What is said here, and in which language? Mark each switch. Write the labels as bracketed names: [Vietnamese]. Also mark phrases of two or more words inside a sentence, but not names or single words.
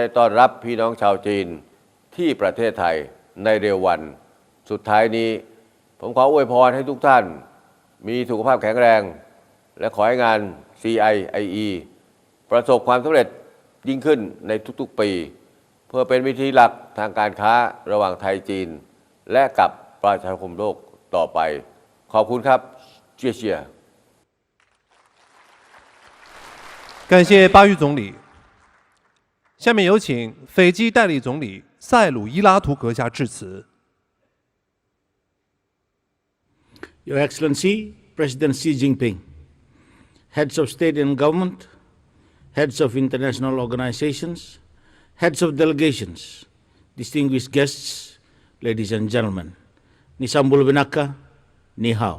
[Thai] ต้อนรับพี่น้องชาวจีนที่ประเทศไทยในเร็ววันสุดท้ายนี้ผมขออวยพรให้ทุกท่านมีสุขภาพแข็งแรงและขอให้งาน CIIE ประสบความสำเร็จยิ่งขึ้นในทุกๆปีเพื่อเป็นวิธีหลักทางการค้าระหว่างไทยจีนและกับประชาคมโลกต่อไปขอบคุณครับเชียร์ [Chinese] 感谢巴育总理。下面有请斐济代理总理塞鲁伊拉图阁下致辞。 [English] Your Excellency, President Xi Jinping, heads of state and government, heads of international organizations, heads of delegations, distinguished guests, ladies and gentlemen, [Fijian] Nisambul Vinaka, [Chinese] 你好.